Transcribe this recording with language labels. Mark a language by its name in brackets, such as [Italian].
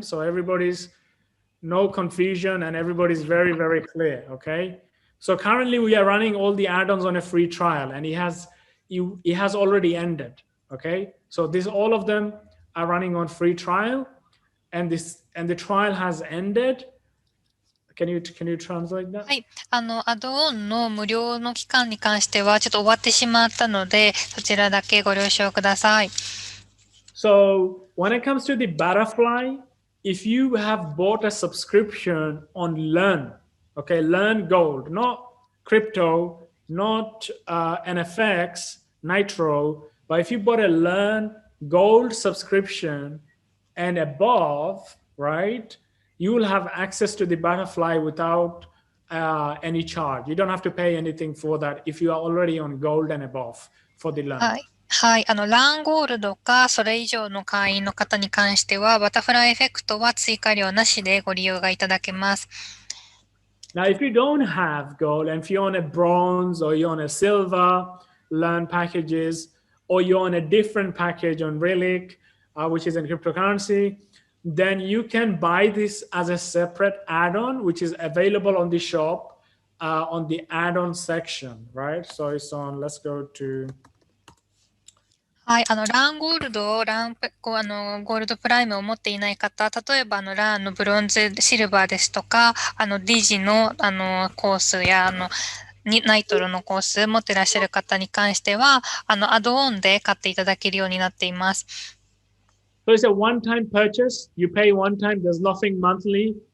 [English] So everybody's no confusion and everybody's very, very clear, okay? So currently we are running all the add-ons on a free trial, and it has already ended, okay? So all of them are running on free trial, and the trial has ended. Can you translate that? [Japanese] はい。アドオンの無料の期間に関してはちょっと終わってしまったので、そちらだけご了承ください。 [English] So when it comes to the butterfly, if you have bought a subscription on Learn, okay, Learn Gold, not crypto, not NFX, Nitro, but if you bought a Learn Gold subscription and above, right, you will have access to the butterfly without any charge. You don't have to pay anything for that if you are already on Gold and above for the Learn. [Japanese] はい。はい。ランゴールドか、それ以上の会員の方に関しては、バタフライエフェクトは追加料なしでご利用がいただけます。 [English] Now, if you don't have gold, and if you're on a bronze or you're on a silver learn packages, or you're on a different package on Relic, which is in cryptocurrency, then you can buy this as a separate add-on, which is available on the shop on the add-on section, right? So it's on, let's go to... [Japanese] はい。ランゴールドを、ゴールドプライムを持っていない方、例えば、ランのブロンズ、シルバーですとか、ディジの、コースや、ナイトロのコース持ってらっしゃる方に関しては、アドオンで買っていただけるようになっています。 [English] So it's a one-time purchase. You pay one time. There's nothing monthly.